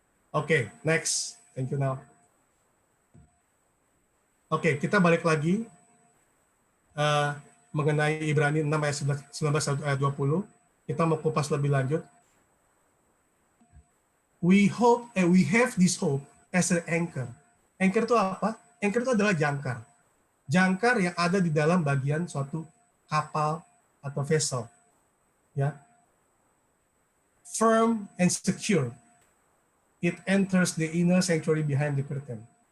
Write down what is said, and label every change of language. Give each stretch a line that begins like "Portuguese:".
English: Oke, next. Thank you now.
Indonesian: Oke, kita balik lagi mengenai Ibrani 6 ayat 19 ayat 20. Kita mau kupas lebih lanjut.
English: We have this hope as an anchor.
Indonesian: Anchor itu apa? Anchor itu adalah jangkar. Jangkar yang ada di dalam bagian suatu kapal atau vessel.
English: Ya. Firm and secure. It enters the inner sanctuary behind the curtain.